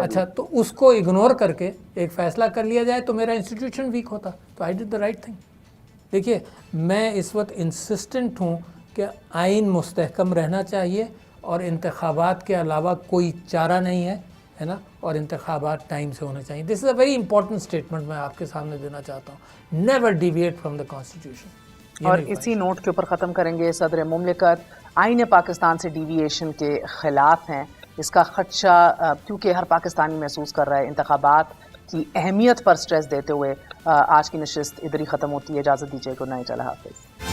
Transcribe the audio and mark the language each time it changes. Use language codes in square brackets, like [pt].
[ur] اچھا تو اس کو اگنور کر کے ایک فیصلہ کر لیا جائے تو میرا انسٹیٹیوشن ویک ہوتا. تو [en] I did the right thing. [ur] دیکھیے میں اس وقت انسسٹنٹ ہوں کہ آئین مستحکم رہنا چاہیے اور انتخابات کے علاوہ کوئی چارہ نہیں ہے نا, اور انتخابات ٹائم سے ہونے چاہیے. [en] this is a very important statement [ur] میں آپ کے سامنے دینا چاہتا ہوں. [en] Never deviate from the constitution. [ur] اور اسی نوٹ کے اوپر ختم کریں گے. صدر مملکت آئین پاکستان سے ڈیویشن کے خلاف ہیں. اس کا خدشہ کیونکہ ہر پاکستانی محسوس کر رہا ہے. انتخابات کی اہمیت پر سٹریس دیتے ہوئے آج کی نشست ادھر ہی ختم ہوتی ہے. اجازت دیجیے. [en] Good night. [ur] اللہ حافظ.